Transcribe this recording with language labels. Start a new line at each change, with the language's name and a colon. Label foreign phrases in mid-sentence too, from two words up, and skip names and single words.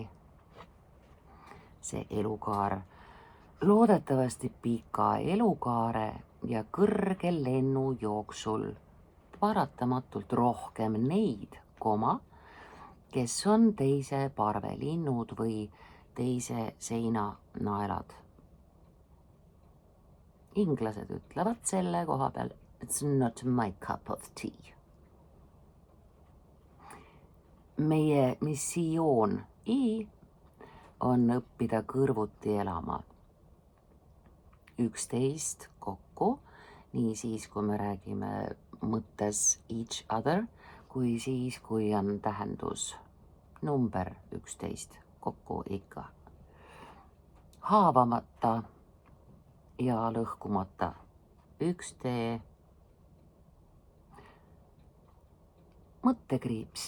Estonian: See elukaar, loodetavasti pika elukaare ja kõrge lennu jooksul paratamatult rohkem neid, koma, kes on teise parve linnud või teise seina naelad. Inglased ütlevad selle koha peal,
English: it's not my cup of tea.
Estonian: Meie missioon on õppida kõrvuti elama. 11 kokku, nii siis, kui me räägime mõttes
English: each other,
Estonian: kui siis, kui on tähendus number 11 kokku ikka. Haavamata ja lõhkumata, üks tee, mõttekriips,